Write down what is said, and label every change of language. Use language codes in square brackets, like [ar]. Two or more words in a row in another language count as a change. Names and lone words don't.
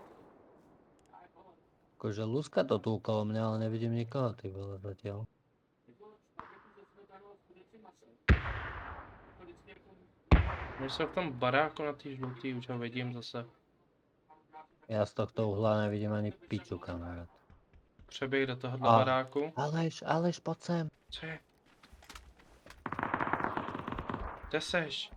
[sk] Akože Luzka to tu okolo mňa, ale nevidím nikoho, [cs] ty vole, [sk] zatiaľ. [cs] My jsou v tom baráku na té žlutý, už ho vidím zase. [sk] Já z tohto uhla nevidím ani piču, kamarád. [cs] Přeběh do tohohle A. baráku. Aleš, pojď sem. Co je? Kde seš?